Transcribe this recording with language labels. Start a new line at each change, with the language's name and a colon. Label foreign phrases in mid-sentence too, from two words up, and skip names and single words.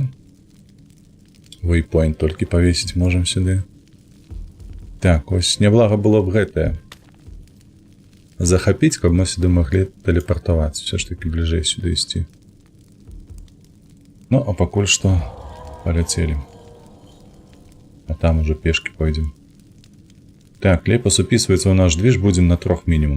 Belarusian: Вейпоінт толькі павесіць можам сюды. Так, ось няблага было б гэтае. Захапіць, каб мы сюды маглі тэлепартавацца,
Russian: все ж таки
Belarusian: бліжэй сюды ісці. Ну, а пакуль што паляцелі.
Russian: А там уже пешки пойдем. Так, Лепос уписывается в наш движ, будем на 3 минимум.